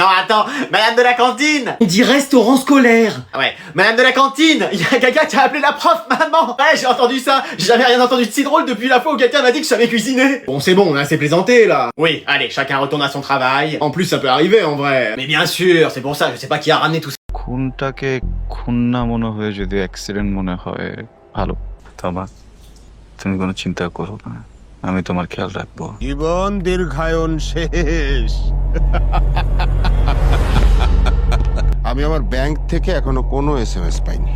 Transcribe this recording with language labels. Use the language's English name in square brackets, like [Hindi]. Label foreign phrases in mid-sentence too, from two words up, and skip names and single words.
[French] Non, attends, madame de la cantine! On dit restaurant scolaire! Ah ouais, madame de la cantine! Il y a quelqu'un qui a appelé la prof maman! Ouais, j'ai entendu ça! J'ai jamais rien entendu de si drôle depuis la fois où quelqu'un m'a dit que je savais cuisiner! Bon, c'est bon, on a assez plaisanté, là. Oui, allez, chacun retourne à son travail. En plus, ça peut arriver, en vrai. Mais bien sûr, c'est pour ça, je sais pas qui a ramené tout ça. [Bangla] খুনটাকে খুন না মনে হয়ে যদি অ্যাক্সিডেন্ট মনে হয় ভালো তবা তুমি কোনো চিন্তা করো না আমি তোমার খেয়াল রাখবো জীবন দীর্ঘায়ন শেষ আমি আমার ব্যাংক থেকে এখনো কোনো এসএমএস পাইনি।